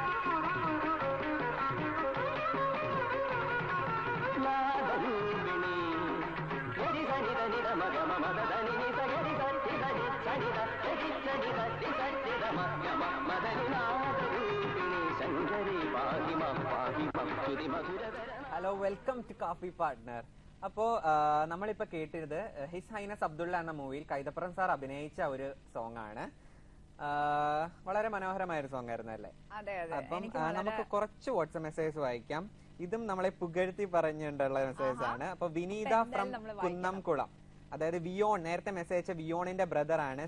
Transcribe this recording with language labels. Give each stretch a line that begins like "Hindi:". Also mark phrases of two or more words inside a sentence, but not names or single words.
Telugu: నాదరూపిణి గరి సని ద ని ద మగ మ ద ద ని ని స గరి స ని ద ని సని ద గరి సని ద ని స ని ద మ గ మ మ ద ని నాదరూపిణి శంకరి పాహి మం చుది మధుర.
English: Hello, welcome to coffee partner.
Malayalam: അപ്പോ നമ്മളിപ്പോ കേട്ടത് ഹിസ് ഹൈനസ് അബ്ദുള്ള എന്ന മൂവിയിൽ കൈതപ്പുറം സാർ അഭിനയിച്ച ഒരു സോങ് ആണ്. വളരെ മനോഹരമായ ഒരു സോങ് ആയിരുന്നു അല്ലേ? അപ്പം നമുക്ക് കുറച്ച്
English: WhatsApp message
Malayalam: വായിക്കാം. ഇതും നമ്മളെ പുകഴ്ത്തി പറഞ്ഞിട്ടുള്ള മെസ്സേജ് ആണ്. അപ്പൊ വിനീത ഫ്രം കുന്നംകുളം, അതായത് വിയോൺ, നേരത്തെ മെസ്സേജ് അയച്ച വിയോണിന്റെ ബ്രദർ ആണ്.